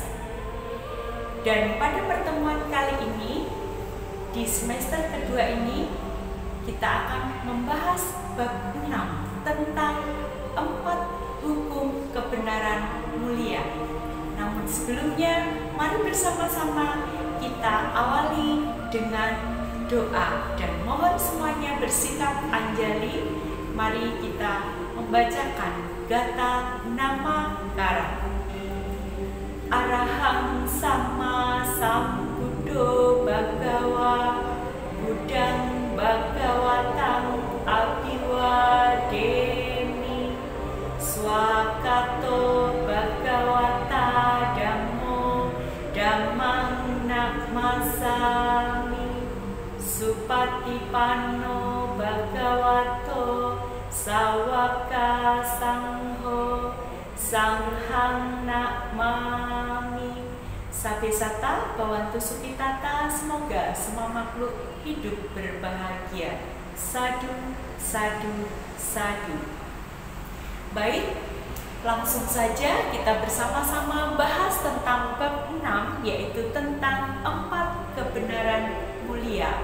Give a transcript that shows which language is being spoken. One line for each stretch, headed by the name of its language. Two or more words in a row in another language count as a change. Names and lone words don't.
Indonesian: Dan pada pertemuan kali ini, di semester kedua ini, kita akan membahas bab 6 tentang 4 hukum kebenaran mulia. Namun sebelumnya, mari bersama-sama kita awali dengan doa dan mohon semuanya bersikap anjali. Mari kita membacakan gata nama kara.
Pali: Arahang sama sambuddho bhagawa buddhang bhagawatang abhiwademi swakato bhagawata dhammo dhammang namasami supatipanno bhagavato sawaka sangho sanghang nakmami. Sabesata Bhawantu Sukhitata,
Indonesian: semoga semua makhluk hidup berbahagia.
Pali: Sadu, sadu, sadu.
Indonesian: Baik, langsung saja kita bersama-sama bahas tentang bab 6, yaitu tentang 4 kebenaran mulia.